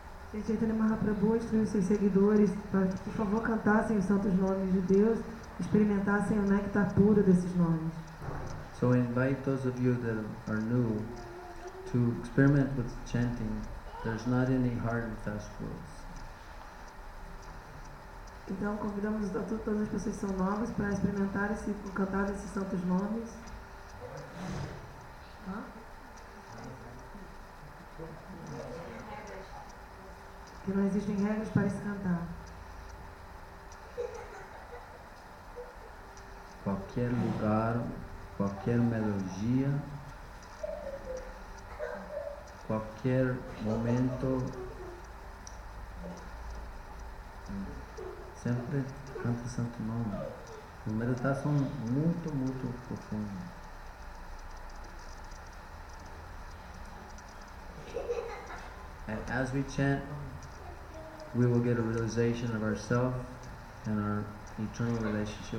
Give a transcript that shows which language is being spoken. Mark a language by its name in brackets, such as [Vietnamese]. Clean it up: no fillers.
[Portuguese] Sri Chaitanya Mahaprabhu instruiu seus seguidores para que, por favor, cantassem os santos nomes de Deus, experimentassem o néctar puro desses nomes. [English] So I invite those of you that are new to experiment with chanting. There's not any hard and fast rules. [Portuguese] Então, convidamos todas as pessoas que são novas para experimentar o cantar desses santos nomes. Que não existem regras para se cantar. Qualquer lugar, qualquer melodia, qualquer momento, sempre canta o santo nome. Uma meditação muito, muito profunda. [English] And as we chant, we will get a realization of ourself and our eternal relationship